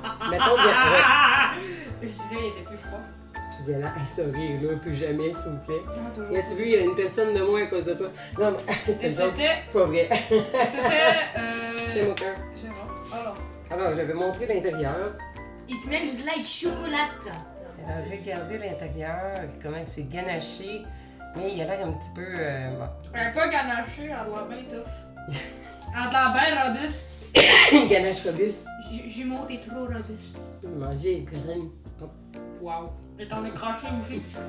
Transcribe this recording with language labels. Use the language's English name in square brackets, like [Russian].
[French] Mettons bien. Je disais, il était plus froid. Excusez-la, sorry, là, plus jamais, s'il vous plaît. Ah, toujours. Y a-tu vu, il y a une personne de moins à cause de toi? Non, mais c'est C'était. pas vrai. C'était. C'est mon cœur. C'est vrai. Alors. Alors, je vais montrer l'intérieur. [English] It smells like chocolate. [French] Alors, regardez l'intérieur, comment c'est ganaché. Mais il a l'air un petit peu. Bon. Elle est pas ganaché, elle a l'air bien tough. Elle a l'air bien robuste. Ganache robuste. Jumeau, t'es trop robuste. Manger graine. Hop. Wow. Et t'en as craché aussi.